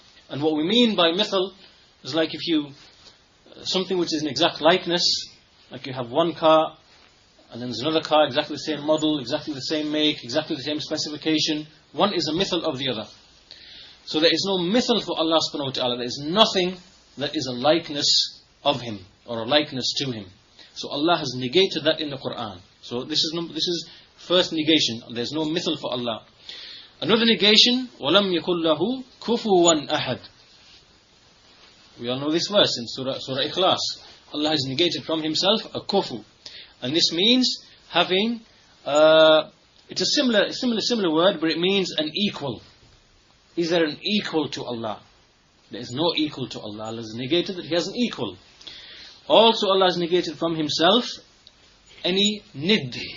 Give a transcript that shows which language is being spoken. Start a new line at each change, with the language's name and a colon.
English: And what we mean by mithal is like if you, something which is an exact likeness, like you have one car, and then there's another car, exactly the same model, exactly the same make, exactly the same specification. One is a mithal of the other. So there is no mithal for Allah subhanahu wa ta'ala. There is nothing that is a likeness of Him, or a likeness to Him. So Allah has negated that in the Quran. So this is first negation. There's no mithal for Allah. Another negation,
Arabic: وَلَمْ يَكُنْ لَهُ كُفُوًا أَحَدٍ.
English: We all know this verse in Surah Ikhlas. Allah has negated from Himself a kufu. And this means having, it's a similar word, but it means an equal. Is there an equal to Allah? There is no equal to Allah. Allah has negated that He has an equal. Also Allah has negated from Himself any nid.